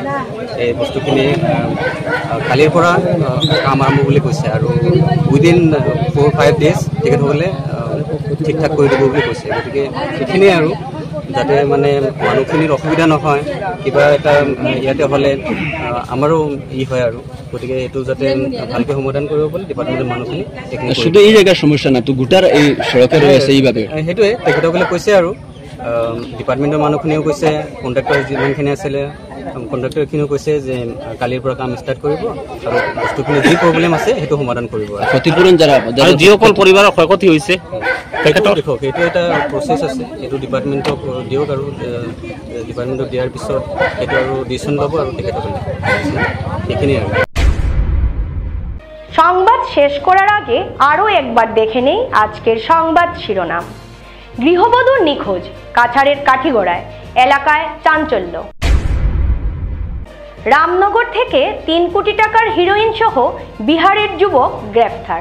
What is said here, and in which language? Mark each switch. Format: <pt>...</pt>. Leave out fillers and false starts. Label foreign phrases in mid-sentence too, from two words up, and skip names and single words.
<as>এই বস্তুখিনি কালিৰ পৰা কাম আৰম্ভ বুলি কৈছে, আৰু</as> <en>within 4-5 days</en> <as>তেখেতসকলে ঠিক ঠাক কৰি দিব বুলি কৈছে। গতিকে এইখিনিয়ে আৰু, যাতে মানে মানুহখিনিৰ অসুবিধা নহয়, কিবা এটা ইয়াতে হ'লে আমাৰো হয় আৰু। গতিকে এইটো যাতে ভালকৈ সমাধান কৰিব পাৰি ডিপাৰ্টমেণ্টৰ মানুহখিনি।</as> <bn>শুধু এই জায়গার সমস্যা না, তো গোটার এই সড়কে রয়েছে এইভাবে,</bn> <as>সেইটোৱে তেখেতসকলে কৈছে। আৰু ডিপাৰ্টমেণ্টৰ মানুহখিনিও কৈছে, কণ্ট্ৰেক্টৰ যিমানখিনি আছিলে কণ্ট্ৰেক্টৰখিনিও কৈছে যে কালিৰ পৰা কাম ষ্টাৰ্ট কৰিব, আৰু বস্তুখিনি যি প্ৰব্লেম আছে সেইটো সমাধান কৰিব।</as> <bn>ক্ষতিপূরণ যারা</bn> <as>যিসকল পৰিবাৰৰ ক্ষয়ক্ষতি হৈছে তেখেতক দেখক, এইটো এটা প্ৰচেছ আছে, এইটো ডিপাৰ্টমেণ্টক দিয়ক, আৰু ডিপাৰ্টমেণ্টক দিয়াৰ পিছত সেইটো আৰু ডিচিশ্যন ল'ব, আৰু তেখেতসকলে এইখিনিয়ে আৰু।</as> <bn>সংবাদ শেষ করার আগে আরও একবার দেখে নেই আজকের সংবাদ শিরোনাম। গৃহবধূ নিখোঁজ, কাছাড়ের কাঠিগড়ায়, এলাকায় চাঞ্চল্য। রামনগর থেকে 3 কোটি টাকার হিরোইন সহ বিহারের যুবক গ্রেফতার।</bn>